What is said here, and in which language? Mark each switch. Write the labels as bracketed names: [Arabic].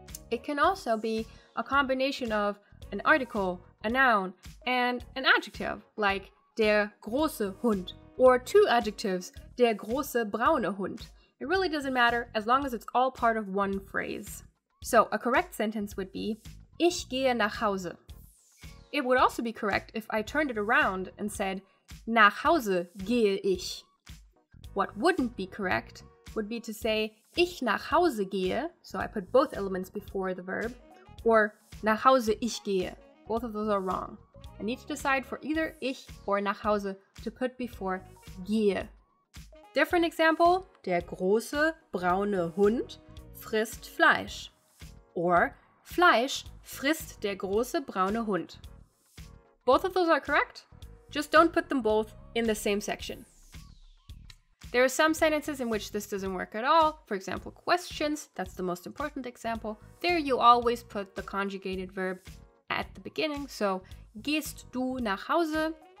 [English] It can also be a combination of an article, a noun, and an adjective, like [German] der große Hund, [English] or two adjectives, [German] der große braune Hund. [English] It really doesn't matter as long as it's all part of one phrase. So a correct sentence would be, [German] ich gehe nach Hause. [English] It would also be correct if I turned it around and said, [German] nach Hause gehe ich. [English] What wouldn't be correct would be to say, [German] ich nach Hause gehe, [English] so I put both elements before the verb, or [German] nach Hause ich gehe. [English] Both of those are wrong. I need to decide for either ich or nach Hause to put before gehe. Different example, [German] der große braune Hund frisst Fleisch. Or, Fleisch frisst der große braune Hund. [English] Both of those are correct, just don't put them both in the same section. There are some sentences in which this doesn't work at all. For example, questions, that's the most important example. There you always put the conjugated verb at the beginning, so [German] gehst du nach Hause?